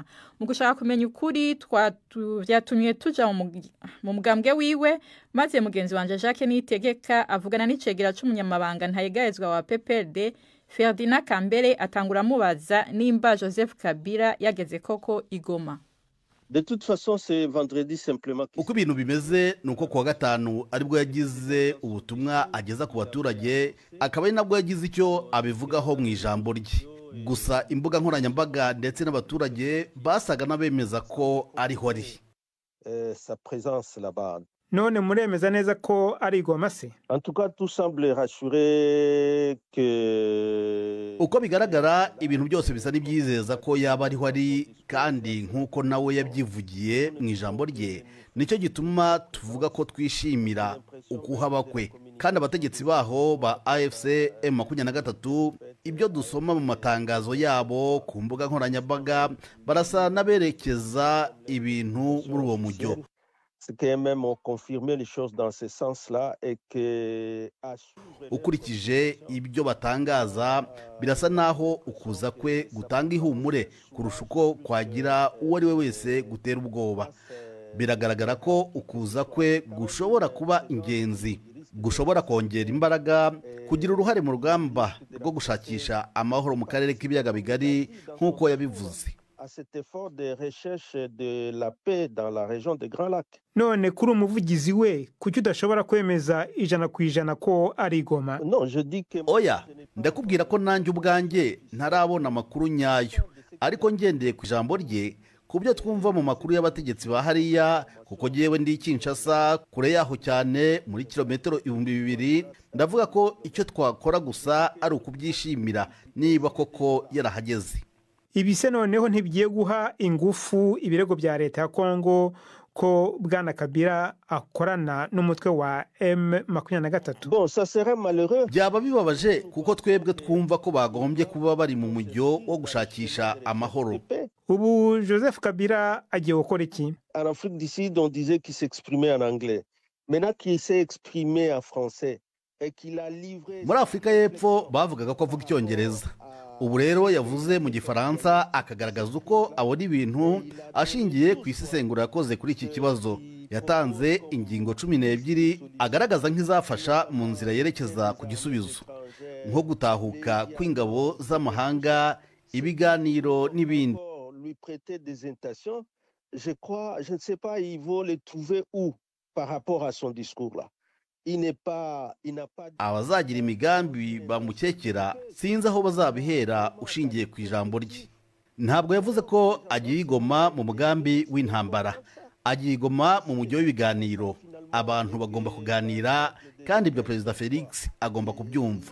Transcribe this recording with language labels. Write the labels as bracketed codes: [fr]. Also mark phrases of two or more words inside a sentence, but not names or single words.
[rn] Mu gushaka kumenya ukuri byatumye tuja mu mugambwe wiwe, maze mugenzi wanje Jacques Niyitegeka avugana n'icegera c'umunyamabanga ntayegayezwa wa PPRD Ferdinand Kambere atangura mubaza nimba Joseph Kabila yageze koko Igoma. [fr] De toute façon c'est vendredi simplement. [rw] Uko ibintu bimeze nuko kuwa gatanu aribwo yagize ubutumwa ageza ku baturage, akaba ari nabwo yagize icyo abivugaho mu ijambo rye. Gusa imbuga nkoranyambaga ndetse n'abaturage basaga n'abemeza ko ariho ari. [fr] Sa présence là-bas. [rw] None muremeza neza ko ari Goma se? [fr] En tout cas tout semble rassurer que [rw] uko bigaragara ibintu byose bisa n'ibyizeza ko yaba ariho ari, kandi nkuko nawe yabyivugiye mu ijambo rye, nicyo gituma tuvuga ko twishimira ukuhaba kwe. Kandi abategetsi baho ba AFC M23 ibyo dusoma mu matangazo yabo ku mbuga nkoranyambaga barasa n'aberekeza ibintu muri uwo mujyo. [fr] C'est quand même confirmer les choses dans ce sens-là et que [rw] ukurikije ibyo batangaza birasa naho ukuza kwe gutanga ihumure kurusha uko kwagira uwo ari we wese gutera ubwoba. Biragaragara ko ukuza kwe gushobora kuba ingenzi, gushobora kongera imbaraga, kugira uruhare mu rugamba rwo gushakisha amahoro mu karere k'ibiyaga bigari nk'uko yabivuze. [fr] à cet effort de recherche de la paix dans la région des Grands Lacs. [rw] None kuri umuvugizi we kuki udashobora kwemeza 100% ko ari Goma? [fr] Non, je dis que [rw] oya, ndakubwira ko nanjye ubwanjye ntarabona amakuru nyayo, ariko ngendeye ku ijambo rye kubyo twumva mu makuru y'abategetsi ba hariya, kuko jewe ndi Kinshasa kure yaho cyane muri kilometero 2000, ndavuga ko icyo twakora gusa ari ukubyishimira niba koko yarahageze. Ibise noneho ntibigiye guha ingufu ibirego bya leta ya Kongo ko bwana Kabila akorana n'umutwe wa M23. Bon, ça serait malheureux. Byaba bibabaje kuko twebwe twumva ko bagombye kuba bari mu mujyo wo gushakisha amahoro. Ubu Joseph Kabila agiye gukora iki? [fr] En Afrique du Sud, on disait qu'il s'exprimait en anglais. Maintenant qu'il s'est exprimé en français et qu'il a livré... [rw] Muri Afrika y'Epfo bavugaga ko avuga Icyongereza. Ubu rero yavuze mu Gifaransa akagaragaza uko abona ibintu ashingiye ku isesengura yakoze kuri iki kibazo. yatanze ingingo 12 agaragaza nk'izafasha mu nzira yerekeza ku gisubizo nko gutahuka kw'ingabo z'amahanga, ibiganiro n'ibindi. [fr] Je ne sais pas, il faut les trouver où par rapport à son discours là. [rw] Abazagira imigambi bamukekera sinzi aho bazabihera ushingiye ku ijambo rye. Ntabwo yavuze ko agiye igoma mu mugambi w'intambara, agiye igoma mu mujyi w'ibiganiro. Abantu bagomba kuganira kandi ibyo Perezida Felix agomba kubyumva.